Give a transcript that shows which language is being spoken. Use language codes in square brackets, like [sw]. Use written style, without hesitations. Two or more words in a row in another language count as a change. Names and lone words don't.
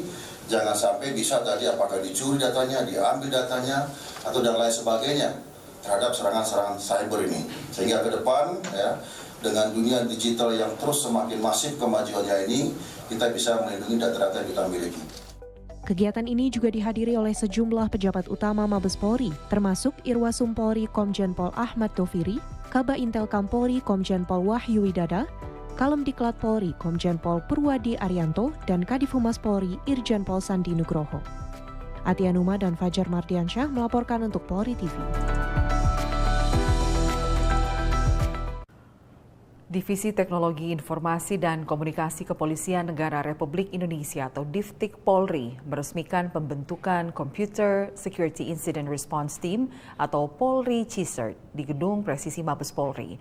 [id] Jangan sampai bisa tadi apakah dicuri datanya, diambil datanya, atau dan lain sebagainya terhadap serangan-serangan cyber ini. Sehingga ke depan, ya, dengan dunia digital yang terus semakin masif kemajuannya ini, kita bisa melindungi data-data yang kita miliki. Kegiatan ini juga dihadiri oleh sejumlah pejabat utama Mabes Polri, termasuk Irwasum Polri Komjen Pol Ahmad Taufiri, Kaba Intel Kampolri Komjen Pol Wahyu Widada, Kalemdiklat Polri Komjen Pol Purwadi Arianto, dan Kadif Humas Polri Irjen Pol Sandi Nugroho. Atianuma dan Fajar Mardiansyah melaporkan untuk Polri TV. Divisi Teknologi Informasi dan Komunikasi Kepolisian Negara Republik Indonesia atau Divtik Polri meresmikan pembentukan [en] Computer Security Incident Response Team [id] atau Polri CISERT di Gedung Presisi Mabes Polri.